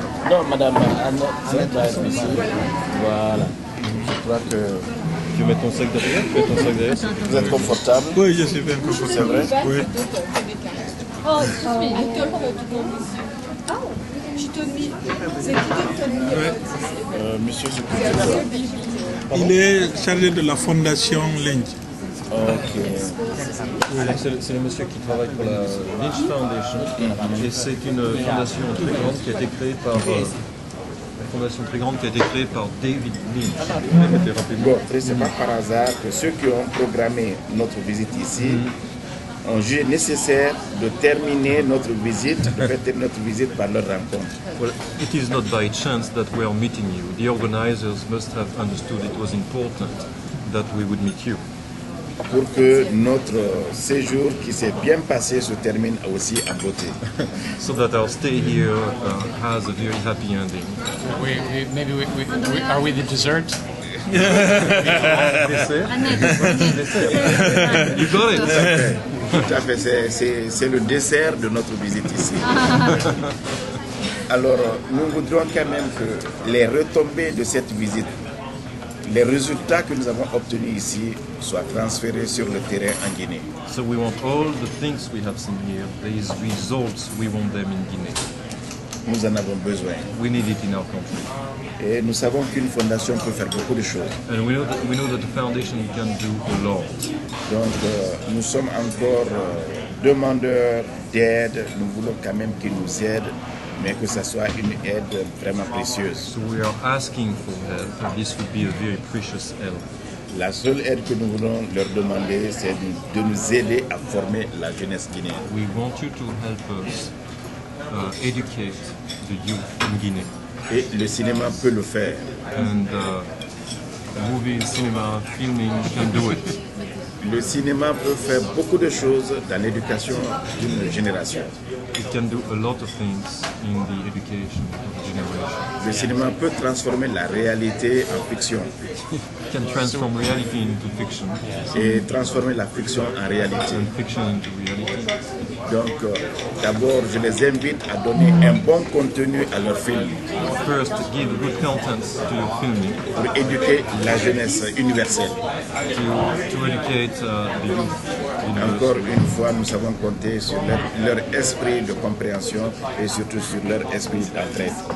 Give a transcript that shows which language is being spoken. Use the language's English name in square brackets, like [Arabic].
[French] Non, madame, Annette va être ici. Voilà. Je crois que. Tu mets ton sac derrière? Tu mets ton sac derrière? Vous êtes confortable? Oui, je suis bien confortable. C'est vrai? Oui. [English] Oh, excuse me. I told her to go with you. Oh, she told me. They didn't tell me about this. [French] Monsieur, c'est quoi? Il est chargé de la fondation Lynch. Ok. C'est le monsieur qui travaille pour la Lynch Foundation, et c'est une fondation très grande qui a été créée par David Lynch. Bon, c'est pas par hasard que ceux qui ont programmé notre visite ici ont jugé nécessaire de terminer notre visite, de faire terminer notre visite par leur rencontre. [English] Well, it is not by chance that we are meeting you. The organizers must have understood it was important that we would meet you. [French] Pour que notre séjour qui s'est bien passé se termine aussi en beauté. [English] So that our stay here has a very happy ending. Are we the dessert? You got it. Okay. [French] Tout à fait, c'est le dessert de notre visite ici. Alors, nous voudrions quand même que les retombées de cette visite, les résultats que nous avons obtenus ici soient transférés sur le terrain en Guinée. [English] So we want all the things we have seen here, these results, we want them in Guinea. [French] Nous en avons besoin. [English] We need it in our country. [French] Et nous savons qu'une fondation peut faire beaucoup de choses. [English] And we know that the foundation can do a lot. [French] Donc, nous sommes encore demandeurs d'aide, nous voulons quand même qu'ils nous aident, mais que ça soit une aide vraiment précieuse. [English] So we are asking for help, and this would be a very precious help. [French] La seule aide que nous voulons leur demander, c'est de nous aider à former la jeunesse guinéenne. [English] We want you to help us educate the youth in Guinea. [French] Et le cinéma peut le faire. [English] And movie, cinema, filming can do it. [French] Le cinéma peut faire beaucoup de choses dans l'éducation d'une génération. [English] It can do a lot of things in the education of a generation. [French] Le cinéma peut transformer la réalité en fiction. [English] It can transform reality into fiction. [French] Et transformer la fiction en réalité. [English] And fiction into reality. [French] Donc, d'abord, je les invite à donner un bon contenu à leur film. [English] First, give good content to your filming. [French] Pour éduquer la jeunesse universelle. [English] To educate the youth. [French] Encore une fois, nous savons compter sur leur esprit de compréhension et surtout sur leur esprit d'entraide.